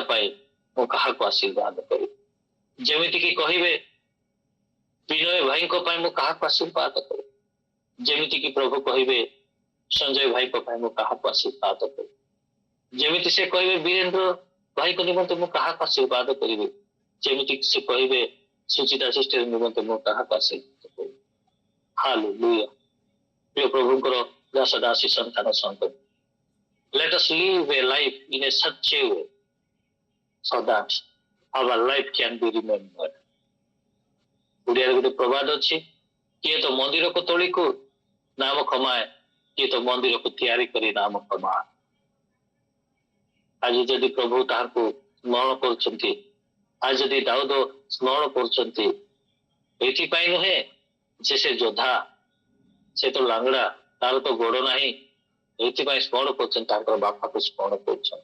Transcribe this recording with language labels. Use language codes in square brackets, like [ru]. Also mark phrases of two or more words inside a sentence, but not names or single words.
[or] ପାଇଁ ମୁଁ କାହାକୁ ଆଶୀର୍ବାଦ କରିବି, ଯେମିତିକି କହିବେ ବିନୟ ଭାଇଙ୍କ ପାଇଁ ମୁଁ କାହାକୁ ଆଶୀର୍ବାଦ କରିବି, ଯେମିତିକି ପ୍ରଭୁ କହିବେ ସଞ୍ଜୟ ଭାଇଙ୍କ ପାଇଁ ମୁଁ କାହାକୁ ଆଶୀର୍ବାଦ କରିବି, ଯେମିତି ସେ କହିବେ ବୀରେନ୍ଦ୍ର ଭାଇଙ୍କ ନିମନ୍ତେ ମୁଁ କାହାକୁ ଆଶୀର୍ବାଦ କରିବି, ଯେମିତି ସେ କହିବେ ସୁଚିତା ସିଷ୍ଟର ନିମନ୍ତେ ମୁଁ କାହାକୁ ଆଶୀର୍ବାଦ କରିବି। ହାଲେଲୁୟା। ପ୍ରିୟ ପ୍ରଭୁଙ୍କର ଦାସ ଦାସୀ ସନ୍ତାନ ସନ୍ତତି, [en] let us live a life in a such a way so that our life can be remembered. [or] ଓଡ଼ିଆରେ ଗୋଟେ ପ୍ରବାଦ ଅଛି, କିଏ ତ ମନ୍ଦିରକୁ ତୋଳିକୁ ନାମ କମାଏ, କିଏ ତ ମନ୍ଦିରକୁ ତିଆରି କରି ନାମ କମାଏ। ଆଜି ଯଦି ପ୍ରଭୁ ତାହାକୁ ସ୍ମରଣ କରୁଛନ୍ତି, ଆଜି ଯଦି ଦାଉଦ ସ୍ମରଣ କରୁଛନ୍ତି, ଏଥିପାଇଁ ନୁହେଁ ଯେ ସେ ଯୋଦ୍ଧା, ସେ ତ ଲାଙ୍ଗଡା, ତାର ତ ଗୋଡ ନାହିଁ, ଏଥିପାଇଁ ସ୍ମରଣ କରୁଛନ୍ତି, ତାଙ୍କର ବାପାକୁ ସ୍ମରଣ କରୁଛନ୍ତି।